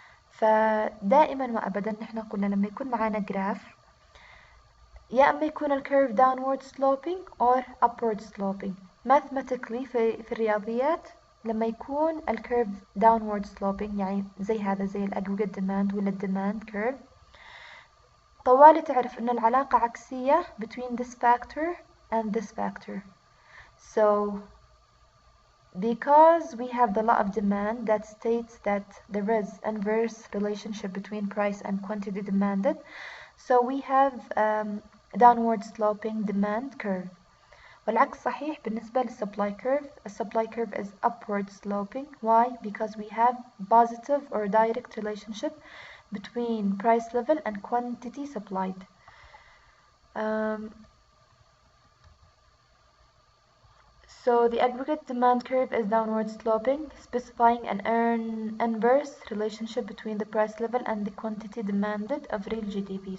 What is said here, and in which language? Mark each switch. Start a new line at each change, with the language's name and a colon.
Arabic: فدائما وأبدا نحن قلنا لما يكون معانا جراف يا إما يكون الكيرف
English: downward sloping or upward sloping.
Arabic: mathematically في الرياضيات لما يكون الكيرف downward sloping يعني زي هذا، زي الأجريجيت demand ولا الديماند كيرف، طوالي تعرف إن العلاقة عكسية
English: between this factor and this factor. So because we have the law of demand that states that there is inverse relationship between price and quantity demanded, so we have downward sloping demand curve.
Arabic: والعكس صحيح بالنسبة للsupply curve.
English: The supply curve is upward sloping. Why? Because we have positive or direct relationship between price level and quantity supplied. So the aggregate demand curve is downward sloping, specifying an inverse relationship between the price level and the quantity demanded of real GDP.